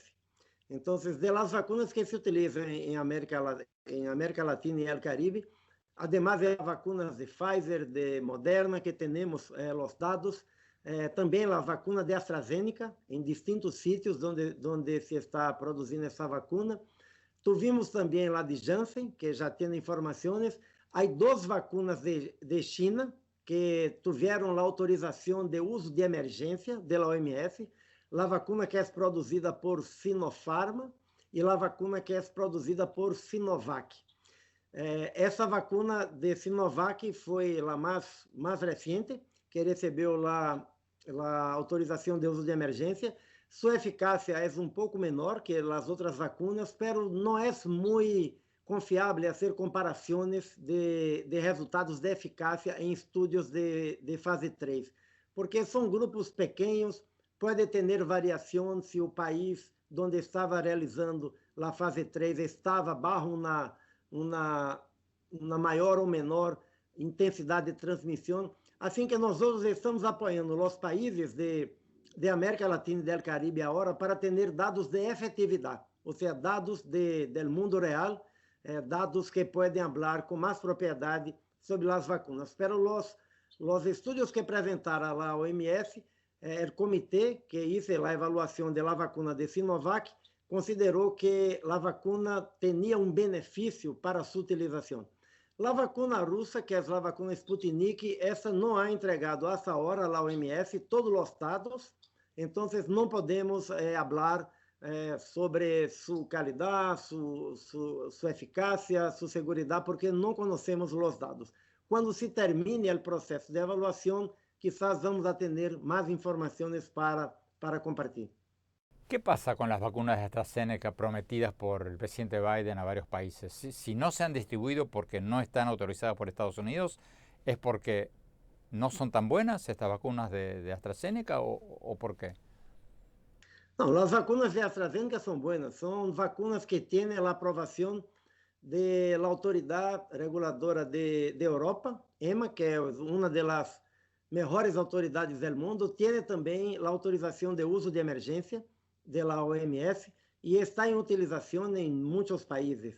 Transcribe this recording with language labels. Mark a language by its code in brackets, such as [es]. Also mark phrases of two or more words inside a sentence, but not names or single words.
[es] Entonces, de las vacunas que se utilizan en América Latina y el Caribe, además de las vacunas de Pfizer, de Moderna, que tenemos los datos, también las vacunas de AstraZeneca, en distintos sitios donde se está [pt] produzindo essa [es] vacuna. [pt] Tuvimos também lá de Janssen, que já tem informações. Há duas vacunas de China que tiveram a autorização de uso de emergência da OMS. A vacuna que é produzida por Sinopharm e a vacuna que é produzida por Sinovac. Essa vacuna de Sinovac foi a mais recente, que recebeu a autorização de uso de emergência. Sua eficácia é pouco menor que as outras vacunas, pero não é muito confiável fazer comparações de resultados de eficácia em estudos de fase 3, porque são grupos pequenos, pode ter variação se o país onde estava realizando a fase 3 estava bajo uma maior ou menor intensidade de transmissão. Assim que nós estamos apoiando os países de América Latina e do Caribe agora para ter dados de efetividade, ou seja, dados do mundo real, dados que podem falar com mais propriedade sobre as vacunas. Pero os estudos que apresentaram a OMS, o comitê que hizo a avaliação da vacuna de Sinovac, considerou que a vacuna tinha benefício para sua utilização. A vacuna russa, que é a vacuna Sputnik, essa não [es] ha entregado hasta [pt] agora a OMS todos os dados, então não podemos falar sobre sua qualidade, sua eficácia, sua segurança, porque não conhecemos os dados. Quando se termine o processo de avaliação, [es] quizás vamos a [pt] ter mais informações para compartilhar. [es] ¿Qué pasa con las vacunas de AstraZeneca prometidas por el presidente Biden a varios países? Si no se han distribuido porque no están autorizadas por Estados Unidos, ¿es porque no son tan buenas estas vacunas de AstraZeneca o por qué? [pt] Não, as vacunas de AstraZeneca são buenas, são vacunas que têm a aprovação da autoridade reguladora de Europa, EMA, que é uma das melhores autoridades do mundo, tem também a autorização de uso de emergência da OMS e está em utilização em muitos países.